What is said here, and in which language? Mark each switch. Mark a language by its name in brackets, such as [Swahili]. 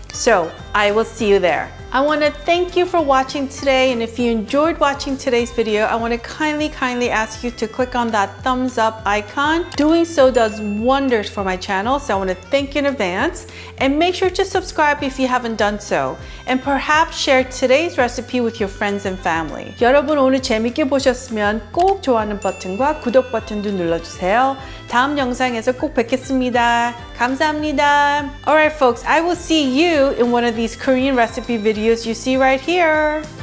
[English] So I will see you there. I want to thank you for watching today, and if you enjoyed watching today's video, I want to kindly ask you to click on that thumbs up icon. Doing so does wonders for my channel, so I want to thank you in advance, and make sure to subscribe if you haven't done so, and perhaps share today's recipe with your friends and family. [Korean] 여러분 오늘 재밌게 보셨으면 꼭 좋아하는 버튼과 구독 버튼도 눌러주세요. 다음 영상에서 꼭 뵙겠습니다. 감사합니다. [English] Alright folks, I will see you in one of these Korean recipe videos you see right here.